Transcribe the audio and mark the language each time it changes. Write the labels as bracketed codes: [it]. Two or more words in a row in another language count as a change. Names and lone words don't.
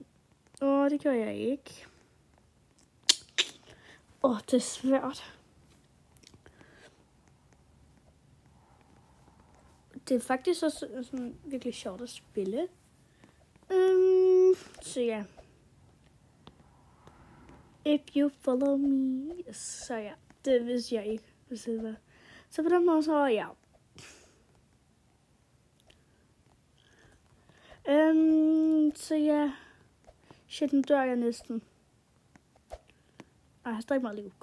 [da] Det gør jeg ikke. Det er svært. Det er faktisk også sådan virkelig sjovt at spille. Så ja. [en] If you follow me. [da] Så ja, det vidste jeg ikke. Så på den måde, så ja. Så ja. Shit, nu dør jeg næsten. Jeg har stadig meget liv.